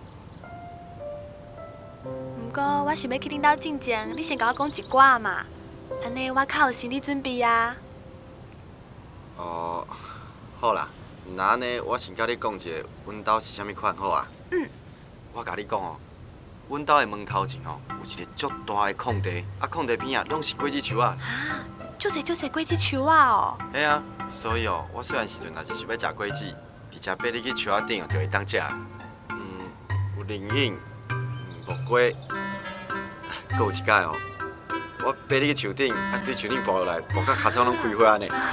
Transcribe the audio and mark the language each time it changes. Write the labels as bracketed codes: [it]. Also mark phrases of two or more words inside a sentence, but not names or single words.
[nan] 不过我想要去恁兜进前，你先甲我讲一寡嘛。安尼我较有心理准备啊。哦，好啦，那安尼我先甲你讲一下，阮兜是啥物款好啊？我甲你讲哦，阮兜的门头前哦，有一个足大的空地，空地边啊拢是果子树啊。足侪果子树啊哦。嘿啊，所以哦，我细汉时阵若是想要食果子，直接爬入去树仔顶哦，就会当食。有灵隐、木瓜，搁有一摆哦，我爬入去树顶，对树顶爬落来，爬到脚掌拢开花呢。